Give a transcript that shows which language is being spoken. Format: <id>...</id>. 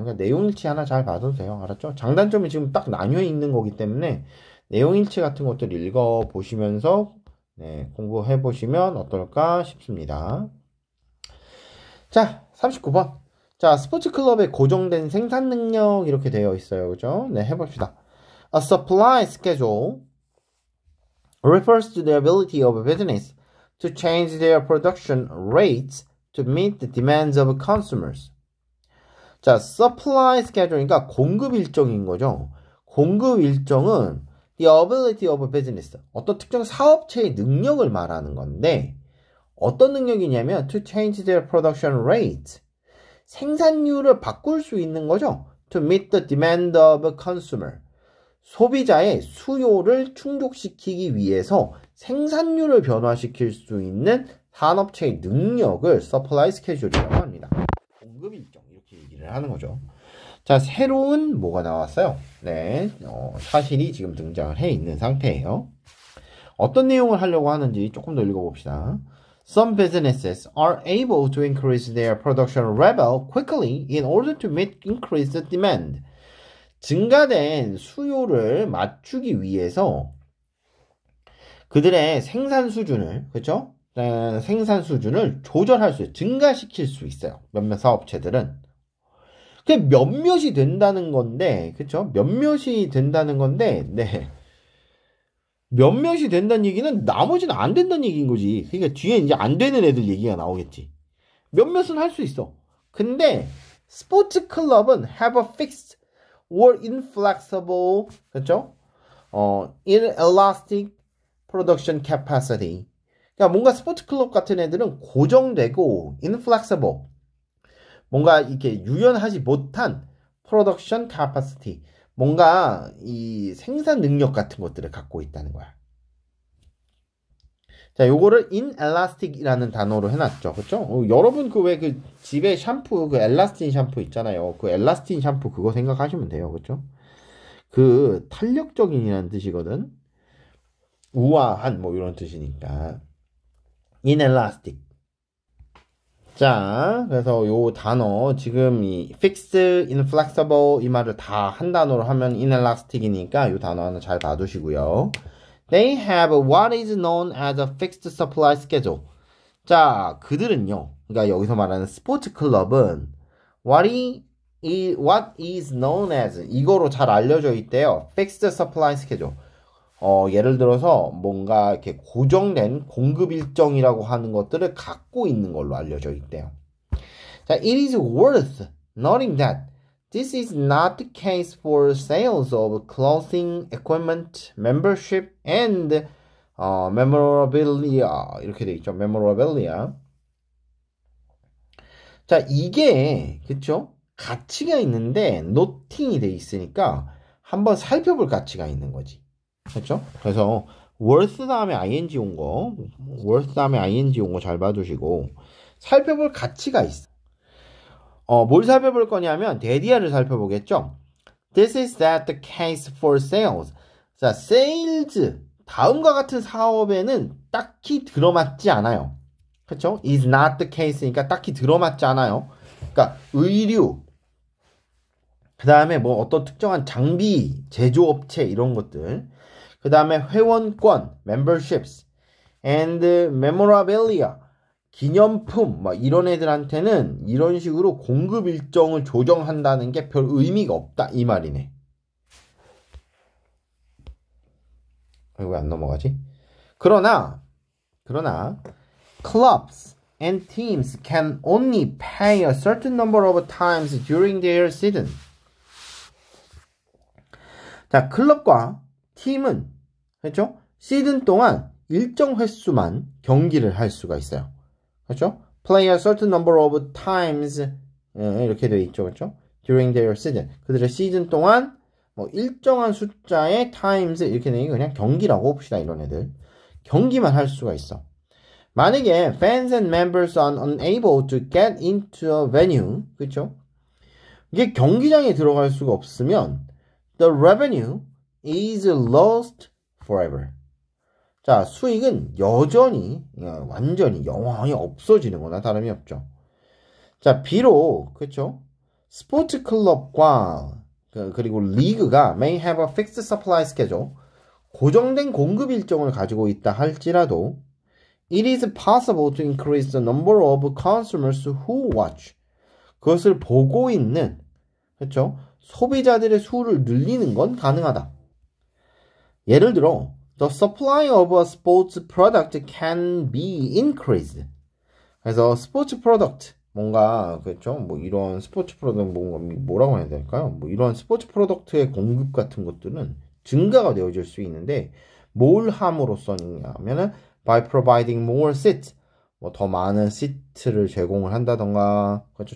<ko>그러니까 내용일치 하나 잘 봐두세요. 알았죠? 장단점이 지금 딱 나뉘어 있는 거기 때문에 내용일치 같은 것들 읽어 보시면서 공부해 보시면 어떨까 싶습니다. 자, 39번. 자, 스포츠 클럽의 고정된 생산 능력 이렇게 되어 있어요. 그죠? 네, 해봅시다.</ko> <en>A supply schedule refers to the ability of a business to change their production rates to meet the demands of consumers.</en> <ko>자, supply schedule, 그러니까 공급 일정인 거죠. 공급 일정은</ko> <en>the ability of a business,</en> <ko>어떤 특정 사업체의 능력을 말하는 건데 어떤 능력이냐면</ko> <en>to change their production rate,</en> <ko>생산율을 바꿀 수 있는 거죠.</ko> <en>to meet the demand of a consumer,</en> <ko>소비자의 수요를 충족시키기 위해서 생산율을 변화시킬 수 있는 산업체의 능력을 supply schedule이라고 합니다. 공급 일정 이렇게 얘기를 하는 거죠. 자, 새로운 뭐가 나왔어요? 네, 사실이 지금 등장을 해 있는 상태예요. 어떤 내용을 하려고 하는지 조금 더 읽어봅시다.</ko> <en>Some businesses are able to increase their production level quickly in order to meet increased demand.</en> <ko>증가된 수요를 맞추기 위해서 그들의 생산 수준을, 그렇죠? 생산 수준을 조절할 수, 증가시킬 수 있어요. 몇몇 사업체들은. 그게 몇몇이 된다는 건데, 그렇죠? 몇몇이 된다는 건데, 몇몇이 된다는 얘기는 나머지는 안 된다는 얘기인 거지. 그러니까 뒤에 이제 안 되는 애들 얘기가 나오겠지. 몇몇은 할 수 있어. 근데 스포츠 클럽은</ko> <en>have a fixed or inflexible,</en> <ko>그렇죠?</ko> <en>inelastic production capacity.</en> <ko>그러니까 뭔가 스포츠 클럽 같은 애들은 고정되고 inflexible, 뭔가 이렇게 유연하지 못한 production capacity, 뭔가 이 생산 능력 같은 것들을 갖고 있다는 거야. 자, 요거를 inelastic이라는 단어로 해놨죠. 그쵸? 여러분 그 집에 샴푸, 그 엘라스틴 샴푸 있잖아요. 그 엘라스틴 샴푸 그거 생각하시면 돼요. 그쵸? 그 탄력적인이라는 뜻이거든. 우아한 뭐 이런 뜻이니까.</ko> <en>inelastic.</en> <ko>자, 그래서 요 단어 지금 이 fixed, inflexible 이 말을 다 한 단어로 하면 inelastic이니까 요 단어 하나 잘 봐두시고요.</ko> <en>They have what is known as a fixed supply schedule.</en> <ko>자, 그들은요. 그러니까 여기서 말하는 스포츠 클럽은</ko> <en>what is known as</en> <ko>이거로 잘 알려져 있대요.</ko> <en>fixed supply schedule.</en> <ko>예를 들어서 뭔가 이렇게 고정된 공급 일정이라고 하는 것들을 갖고 있는 걸로 알려져 있대요.</ko> <en>자, it is worth noting that this is not the case for sales of clothing, equipment, membership, and memorabilia.</en> <ko>이렇게 돼 있죠. memorabilia. 자, 이게 그쵸? 가치가 있는데 noting이 돼 있으니까 한번 살펴볼 가치가 있는 거지. 그렇죠? 그래서 worth 다음에 ing 온 거, worth 다음에 ing 온 거 잘 봐두시고 살펴볼 가치가 있어. 뭘 살펴볼 거냐면 데디아를 살펴보겠죠.</ko> <en>This is that the case for sales.</en> <ko>자, sales 다음과 같은 사업에는 딱히 들어맞지 않아요. 그렇죠? is not the case니까 딱히 들어맞지 않아요. 그러니까 의류, 그 다음에 뭐 어떤 특정한 장비, 제조업체 이런 것들, 그 다음에 회원권, memberships, and memorabilia, 기념품, 막 이런 애들한테는 이런 식으로 공급 일정을 조정한다는 게 별 의미가 없다 이 말이네. 왜 안 넘어가지? 그러나</ko> <en>clubs and teams can only pay a certain number of times during their season.</en> <ko>자, 클럽과 팀은 그렇죠? 시즌 동안 일정 횟수만 경기를 할 수가 있어요. 그렇죠?</ko> <en>Play a certain number of times</en> <ko>이렇게 되어 있죠. 그렇죠?</ko> <en>During their season.</en> <ko>그들의 시즌 동안 뭐 일정한 숫자의 times 이렇게 되니 그냥 경기라고 봅시다. 이런 애들. 경기만 할 수가 있어. 만약에</ko> <en>fans and members are unable to get into a venue,</en> <ko>그렇죠? 이게 경기장에 들어갈 수가 없으면</ko> <en>the revenue is lost forever.</en> <ko>자, 수익은 여전히 완전히 영원히 없어지는 거나 다름이 없죠. 자, 비록 그렇죠? 스포츠 클럽과 그리고 리그가</ko> <en>may have a fixed supply schedule,</en> <ko>고정된 공급 일정을 가지고 있다 할지라도</ko> <en>it is possible to increase the number of consumers who watch.</en> <ko>그것을 보고 있는 그렇죠? 소비자들의 수를 늘리는 건 가능하다. 예를 들어</ko> <en>the supply of a sports product can be increased.</en> <ko>그래서 스포츠 프로덕트 뭔가 그렇죠? 뭐 이런 스포츠 프로덕트 뭐라고 해야 될까요? 뭐 이런 스포츠 프로덕트의 공급 같은 것들은 증가가 되어질 수 있는데 뭘 함으로써냐면은</ko> <en>by providing more seats,</en> <ko>뭐 더 많은 시트를 제공을 한다던가, 그렇죠?</ko>